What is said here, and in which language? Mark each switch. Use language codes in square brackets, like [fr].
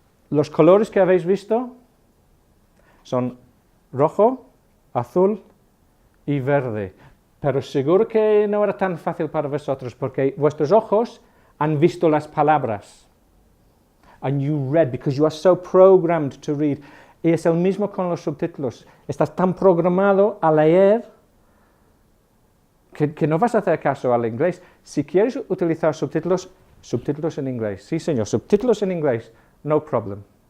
[es] Los colores que habéis visto son rojo, azul y verde. Pero seguro que no era tan fácil para vosotros porque vuestros ojos han visto las palabras. [en] And you read because you are so programmed to read. [es] Y es el mismo con los subtítulos. Estás tan programado a leer que no vas a hacer caso al inglés. Si quieres utilizar subtítulos, subtítulos en inglés. Sí, señor, subtítulos en inglés. [en] No problem.